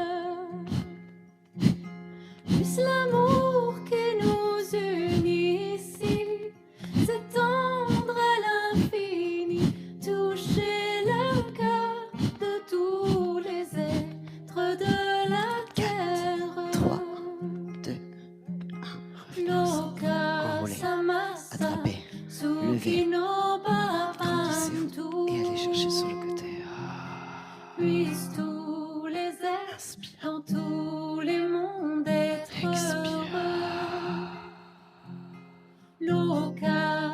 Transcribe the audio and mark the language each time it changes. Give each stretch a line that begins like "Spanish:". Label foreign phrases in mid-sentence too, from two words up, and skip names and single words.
French: Puisse l'amour qui nous unit ici s'étendre à l'infini, toucher le cœur de tous les êtres de la terre. 3, 2, 1,
Sanskrit: Loka
French: enroulez,
Sanskrit: samasa
French: attrapez, levez,
Sanskrit: sukino
French: grandissez-vous et allez chercher sur le côté. Puissent tous les êtres Inspire, dans tous les mondes être expire. heureux. Loka